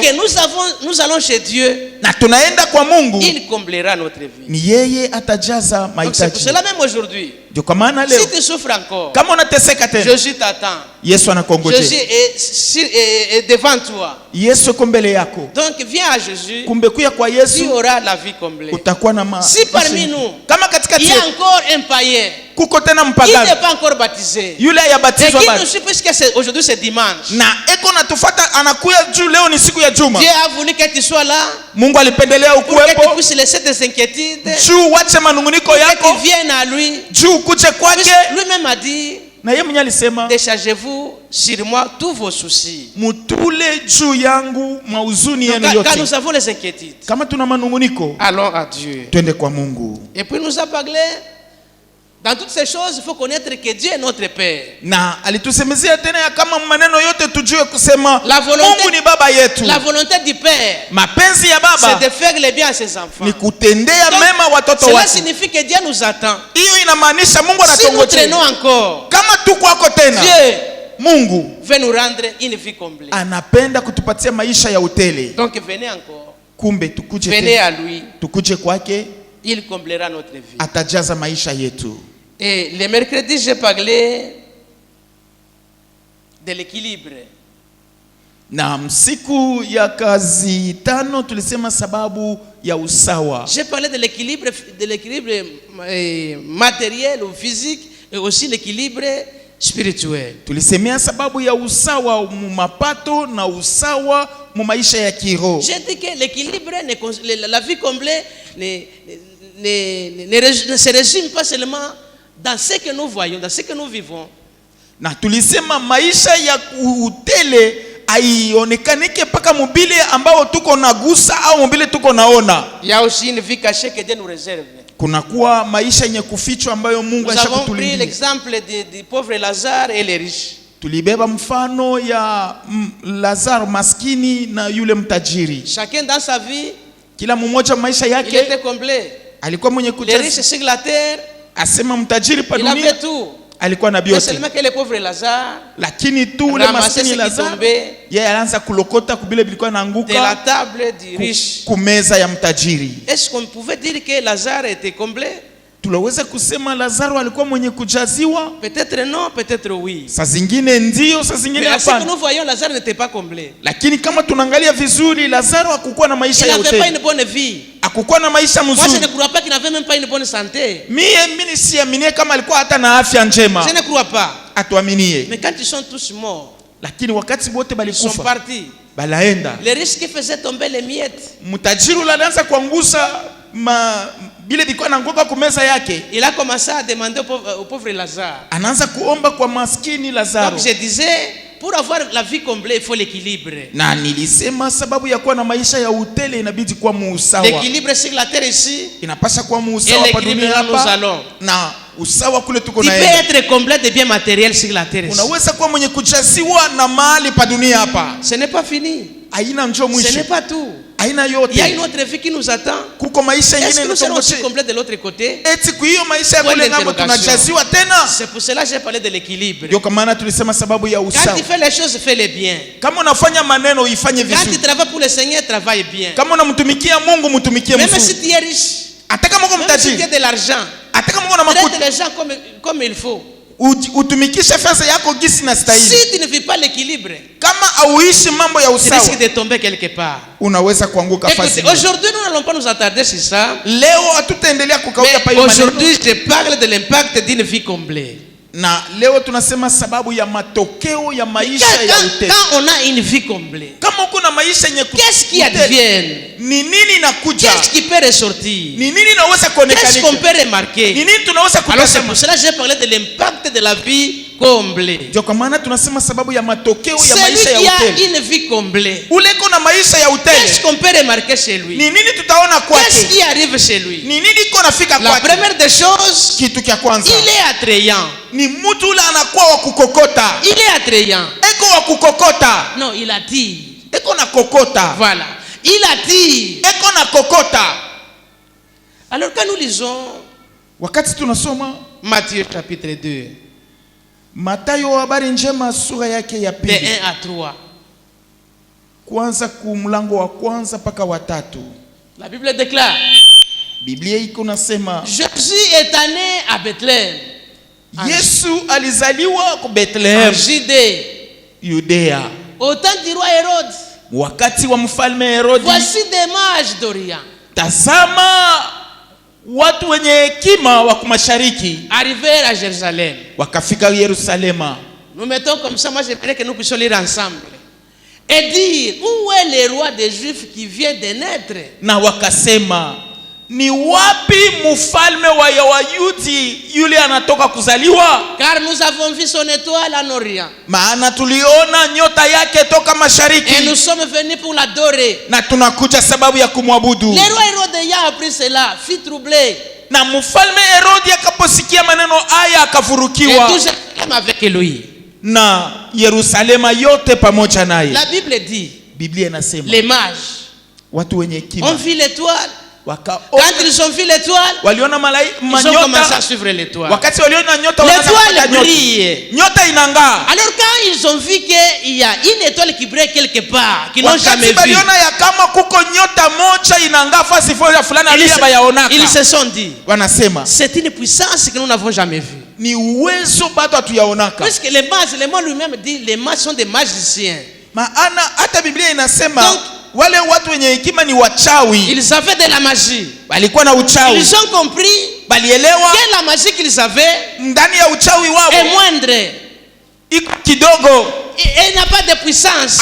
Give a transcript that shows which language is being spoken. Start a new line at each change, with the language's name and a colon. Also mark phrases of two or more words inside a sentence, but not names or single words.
French: que nous allons chez Dieu,
Swahili: na tunaenda kwa Mungu,
French: il comblera notre vie.
Swahili: ni yeye atajaza
French: Donc c'est pour
Swahili: mahitaji.
French: cela même aujourd'hui,
Swahili: Ndio kwa maana leo
French: si tu souffres encore,
Swahili: kama unateseka tena,
French: Jésus t'attend.
Swahili: Yesu
French: Jésus
Swahili: anakuongojea.
French: est devant toi.
Swahili: Yesu yuko mbele yako.
French: Donc viens à Jésus,
Swahili: Kumbe kuya kwa
French: tu
Swahili: Yesu
French: auras la vie comblée.
Swahili: utakuwa na
French: Si parmi nous,
Swahili: kama katikati
French: il y a
Swahili: yetu
French: encore un païen,
Swahili: kuko tena
French: il n'est
Swahili: mpagani
French: pas encore baptisé,
Swahili: yule
French: et
Swahili: hayabatizwa
French: qui
Swahili: bado
French: nous suit puisque aujourd'hui c'est dimanche.
Swahili: na eko natufuata, anakuya juu, leo ni siku ya juma.
French: Dieu a voulu que tu sois là
Swahili: Mungu alipendelea
French: pour que tu
Swahili: ukuwepo
French: puisses laisser tes inquiétudes,
Swahili: juu wache manunguniko
French: pour que
Swahili: yako
French: tu viennes à lui.
Swahili: juu kuje kwake.
French: Puisque lui-même a dit,
Swahili: Na yeye mwenyewe alisema
French: déchargez-vous sur moi tous vos soucis.
Swahili: mutule juu yangu mauzuni
French: Donc,
Swahili: yenu
French: quand
Swahili: yote.
French: nous avons les inquiétudes,
Swahili: Kama tuna manunguniko,
French: allons à Dieu.
Swahili: twende kwa Mungu.
French: Et puis nous a parlé, dans toutes ces choses, il faut connaître que Dieu est notre Père.
Swahili: Na alitusemezea tena ya kama maneno yote tujue kusema
French: La volonté-
Swahili: Mungu ni baba yetu.
French: La volonté du Père,
Swahili: Mapenzi ya
French: c'est
Swahili: baba
French: de faire le bien à ses enfants.
Swahili: ni kutendea
French: Donc,
Swahili: mema watoto
French: cela
Swahili: wake.
French: signifie que Dieu nous attend.
Swahili: Hiyo inamaanisha Mungu
French: Si nous traînons
Swahili: anatongojea.
French: encore,
Swahili: Kama tu kwako tena,
French: Dieu
Swahili: Mungu
French: veut nous rendre une vie comblée.
Swahili: anapenda kutupatia maisha ya utele.
French: Donc venez encore,
Swahili: Kumbe tukuje
French: venez
Swahili: tena,
French: à lui,
Swahili: tukuje kwake,
French: il comblera notre vie.
Swahili: atajaza maisha yetu.
French: Et le mercredi, j'ai parlé de l'équilibre.
Swahili: Na msiku ya kazi tano tulisema sababu ya usawa.
French: J'ai parlé de l'équilibre matériel ou physique et aussi l'équilibre spirituel.
Swahili: Tulisemea sababu ya usawa mu mapato na usawa mu maisha ya kiroho.
French: J'ai dit que l'équilibre, la vie comblée, ne se résume pas seulement dans ce que nous voyons, dans ce que nous vivons.
Swahili: Na tulisema maisha ya utele haionekanike paka mobile ambao tuko nagusa au mobile tuko naona.
French: Il y a aussi une vie cachée que Dieu nous réserve.
Swahili: Kunakuwa maisha yenye kufichwa ambayo Mungu
French: Nous avons pris
Swahili: ashakutulindia.
French: l'exemple du pauvre Lazare et les riches.
Swahili: Tulibeba mfano ya Lazaro maskini na yule mtajiri.
French: Chacun dans sa vie,
Swahili: Kila mmoja maisha
French: il
Swahili: yake
French: était complet.
Swahili: alikuwa mwenye
French: Les riches
Swahili: kujaza.
French: sur la terre,
Swahili: Asema mtajiri pa
French: il
Swahili: dunia
French: avait tout.
Swahili: alikuwa na
French: Mais
Swahili: vyote,
French: seulement que le pauvre Lazare
Swahili: lakini tu ule
French: ramassait ce
Swahili: maskini
French: qui
Swahili: Lazaro
French: tombait
Swahili: yeye alianza kulokota kubile bilikuwa
French: de la
Swahili: naanguka
French: table du riche.
Swahili: kumeza ya mtajiri.
French: Est-ce qu'on pouvait dire que Lazare était complet?
Swahili: Tulaweza kusema Lazaro alikuwa mwenye kujaziwa?
French: Peut-être non, peut-être oui.
Swahili: Saa zingine ndio, saa zingine
French: Mais à ce que
Swahili: hapana.
French: nous voyons, Lazare n'était pas complet.
Swahili: Lakini kama tunaangalia vizuri, Lazaro hakukuwa na
French: Il
Swahili: maisha ya
French: n'avait pas
Swahili: utele,
French: une bonne vie.
Swahili: hakukuwa na maisha
French: Moi, je ne
Swahili: mzuri.
French: crois pas qu'il n'avait même pas une bonne santé.
Swahili: Mimi siaminie kama alikuwa hata na afya njema,
French: Je ne crois pas.
Swahili: atuaminie.
French: Mais quand ils sont tous morts,
Swahili: Lakini wakati wote
French: ils sont
Swahili: balikufa,
French: partis.
Swahili: balaenda,
French: Les riches qui faisaient tomber les miettes,
Swahili: mtajiri ule alianza kuangusa bile bilikuwa naanguka kumeza yake,
French: il a commencé à demander au pauvre Lazare.
Swahili: anaanza kuomba kwa maskini Lazaro.
French: Donc je disais, pour avoir la vie complète, il faut l'équilibre.
Swahili: Na nilisema sababu ya kuwa na maisha ya utele inabidi kuwa muusawa,
French: L'équilibre sur la terre ici
Swahili: inapasha kuwa
French: et
Swahili: muusawa pa
French: l'équilibre
Swahili: dunia
French: là nous
Swahili: hapa
French: allons.
Swahili: na usawa kule tuko
French: Tu peux
Swahili: naenda.
French: être complet de biens matériels sur la terre ici.
Swahili: Unaweza kuwa mwenye kujaziwa na mahali pa dunia hapa,
French: Ce n'est pas fini.
Swahili: haina njoo
French: Ce
Swahili: mwisho.
French: n'est pas tout.
Swahili: aina
French: Il y a
Swahili: yote.
French: une autre vie qui nous attend.
Swahili: Kuko maisha
French: Est-ce
Swahili: ingine
French: que nous serons aussi
Swahili: inatongoje.
French: complets de l'autre côté?
Swahili: Eti kwa hiyo maisha ya
French: Point
Swahili: kule ngambo
French: d'interrogation.
Swahili: tunajaziwa tena.
French: C'est pour cela que j'ai parlé de l'équilibre.
Swahili: Ndio kwa maana tulisema sababu ya
French: Quand
Swahili: usawa.
French: tu fais les choses, fais-les bien.
Swahili: Kama unafanya maneno uifanye
French: Quand tu
Swahili: vizuri.
French: travailles pour le Seigneur, travaille bien.
Swahili: Kama unamtumikia Mungu mtumikie
French: Même
Swahili: mzuri.
French: si tu es riche,
Swahili: Hata kama uko
French: même si tu
Swahili: mtajiri,
French: as de l'argent,
Swahili: hata kama uko na
French: traite
Swahili: makuta,
French: les gens comme il faut.
Swahili: utumikishe fedha yako gisi na stahili.
French: Si tu ne vis pas l'équilibre,
Swahili: Kama auishi mambo ya
French: tu
Swahili: usawa,
French: risques de tomber quelque part.
Swahili: unaweza kuanguka fasi.
French: Écoutez, aujourd'hui, nous n'allons pas nous attarder sur ça.
Swahili: Leo hatutaendelea kukauka pa
French: Mais
Swahili: hiyo maneno.
French: aujourd'hui, je parle de l'impact d'une vie comblée.
Swahili: Na leo tunasema sababu ya matokeo ya maisha ya utele.
French: Quand on a une vie comblée,
Swahili: Kama uko na maisha yenye
French: qu'est-ce qui
Swahili: utele,
French: advient?
Swahili: ni nini inakuja?
French: Qu'est-ce qui peut ressortir?
Swahili: Ni nini inaweza
French: Qu'est-ce qu'on
Swahili: kuonekanika?
French: peut remarquer?
Swahili: Ni nini tunaweza
French: Alors c'est
Swahili: kutazama?
French: pour cela que j'ai parlé de l'impact de la vie comblée.
Swahili: Ndio kwa maana tunasema sababu ya matokeo ya
French: Celui
Swahili: maisha ya
French: qui a
Swahili: utele.
French: une vie comblée,
Swahili: Ule iko na maisha ya
French: qu'est-ce
Swahili: utele,
French: qu'on peut remarquer chez lui?
Swahili: ni nini tutaona
French: Qu'est-ce
Swahili: kwake?
French: qui arrive chez lui?
Swahili: Ni nini iko nafika
French: La
Swahili: kwake?
French: première des choses,
Swahili: Kitu kia kwanza
French: il est attrayant.
Swahili: ni mtu ule anakuwa wa kukokota.
French: Il est attrayant.
Swahili: Eko wa kukokota,
French: Non, il attire.
Swahili: eko na kokota,
French: Voilà. Il attire.
Swahili: eko na kokota.
French: Alors quand nous lisons
Swahili: Wakati tunasoma
French: Matthieu chapitre 2,
Swahili: Mathayo habari njema sura yake ya
French: de
Swahili: pili
French: 1 à 3,
Swahili: kuanza kumlango wa kwanza mpaka wa tatu,
French: la Bible déclare,
Swahili: Biblia iko nasema
French: Jésus est né à Bethléem,
Swahili: Yesu alizaliwa ku
French: en
Swahili: Bethlehem,
French: Judée,
Swahili: Yudea,
French: au temps du roi Hérode.
Swahili: wakati wa mfalme Herodi.
French: Voici des mages d'Orient
Swahili: Tazama watu wenye hekima wa mashariki
French: arrivés à Jérusalem.
Swahili: wakafika Yerusalema.
French: Nous mettons comme ça, moi j'aimerais que nous puissions lire ensemble. Et dire, où est le roi des Juifs qui vient de naître?
Swahili: Na wakasema, ni wapi mfalme wa Wayahudi yule anatoka kuzaliwa?
French: Car nous avons vu son étoile en Orient.
Swahili: Maana tuliona nyota yake toka
French: Et nous
Swahili: mashariki
French: sommes venus pour l'adorer.
Swahili: na tunakuja sababu ya kumwabudu.
French: Le roi Hérode ayant appris cela, fut troublé.
Swahili: Na mfalme Herodi akaposikia maneno haya
French: Et
Swahili: akafurukiwa,
French: tout Jérusalem avec lui.
Swahili: na Yerusalema yote pamoja naye.
French: La Bible dit,
Swahili: Biblia inasema
French: les mages
Swahili: watu wenye
French: ont
Swahili: hekima
French: vu l'étoile.
Swahili: wakaona,
French: Quand ils ont vu l'étoile,
Swahili: waliona
French: ils ont commencé à
Swahili: manyota.
French: suivre l'étoile.
Swahili: Wakati waliona nyota wanaanza
French: L'étoile
Swahili: kufuata nyota.
French: brille.
Swahili: Nyota inang'aa.
French: Alors quand ils ont vu qu'il y a une étoile qui brille quelque part, qu'ils n'ont jamais
Swahili: Wakati
French: vu,
Swahili: waliona ya kama kuko nyota moja inang'aa fasi fulani
French: ils
Swahili: aliye bayaonaka,
French: se sont dit,
Swahili: wanasema
French: c'est une puissance que nous n'avons jamais vue.
Swahili: ni uwezo bado hatuyaonaka.
French: Puisque les mages, le mot lui-même dit, les mages sont des magiciens.
Swahili: Maana hata Biblia inasema
French: Donc,
Swahili: wale watu wenye hekima ni wachawi,
French: Ils avaient de la magie.
Swahili: walikuwa na uchawi,
French: Ils ont compris
Swahili: balielewa
French: que la magie qu'ils avaient
Swahili: ndani ya uchawi wao
French: est moindre.
Swahili: iko kidogo,
French: Et n'a pas de puissance.